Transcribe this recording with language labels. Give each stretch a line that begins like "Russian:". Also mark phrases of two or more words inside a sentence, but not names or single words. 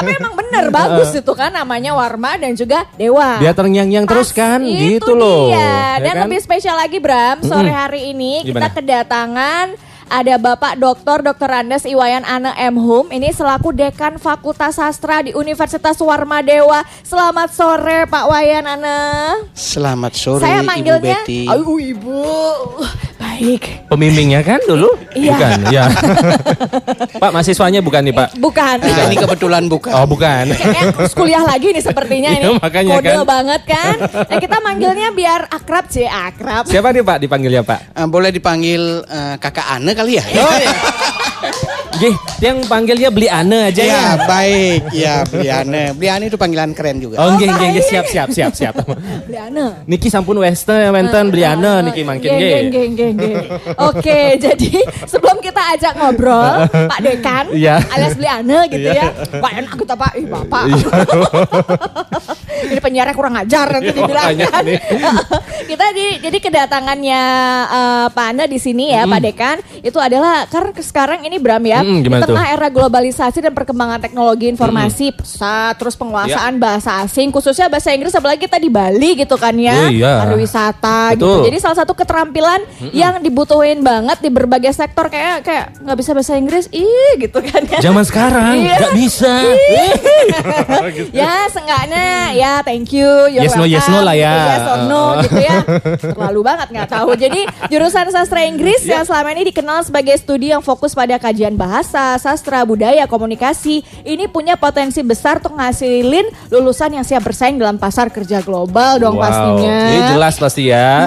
Indonesian: tapi emang bener bagus itu kan namanya Warma dan juga Dewa. Dia terngiang-ngiang terus kan Itu gitu loh. dia. Dan Ya kan? lebih spesial lagi Bram, sore hari ini Gimana? kita kedatangan ada Bapak Dr. Andes Iwayan Ane M. Hum. Ini selaku Dekan Fakultas Sastra di Universitas Warma Dewa. Selamat sore Pak Wayan Ane. Selamat sore Saya Ibu manggilnya Betty. Aduh Ibu. Baik. Pembimbingnya kan dulu? Iya. Bukan, ya. Pak, mahasiswanya bukan nih, Pak? Bukan. Nah, ini kebetulan bukan. Oh, bukan. Kayaknya harus kuliah lagi nih sepertinya Iya, ini. makanya Kode kan. banget kan. Nah, kita manggilnya biar akrab sih, akrab. Siapa nih, Pak, dipanggilnya, Pak? Boleh dipanggil Kakak Ane kali ya? Oh, ya. Gih, yang panggilnya beli Ane aja ya. Ya baik, ya Beli Ane. Beli Ane itu panggilan keren juga. Oh, nggih, siap. Beli Ane.
Balinese: Niki sampun western beli Ane niki mangkin nggih.
Indonesian: Geng. Oke, jadi sebelum kita ajak ngobrol, Pak Dekan, Iya. alias Beli Ane gitu ya. Pak enak kita Pak, ih Bapak. Ini penyiarnya kurang ajar nanti dibilang makanya kan. nih. Kita jadi kedatangannya Pak Ane di sini ya, Pak Dekan, itu adalah karena sekarang ini Bram ya, di gimana tengah era globalisasi dan perkembangan teknologi informasi pesat, terus penguasaan bahasa asing, khususnya bahasa Inggris, apalagi kita di Bali gitu kan ya, Oh, iya. pariwisata gitu. Betul. Jadi salah satu keterampilan yang dibutuhin banget di berbagai sektor kayak nggak bisa bahasa Inggris, gitu kan ya. Zaman sekarang Iya. nggak bisa. Ya seenggaknya ya
English: thank you, you're Yes, no, yes, no welcome,
Indonesian: lah ya. gitu,
English: yes or no
Indonesian: gitu ya. Terlalu banget nggak tahu. Jadi jurusan sastra Inggris yang selama ini dikenal sebagai studi yang fokus pada kajian bahasa, sastra, budaya, komunikasi, ini punya potensi besar untuk ngasilin lulusan yang siap bersaing dalam pasar kerja global dong pastinya. Ini jelas pasti ya.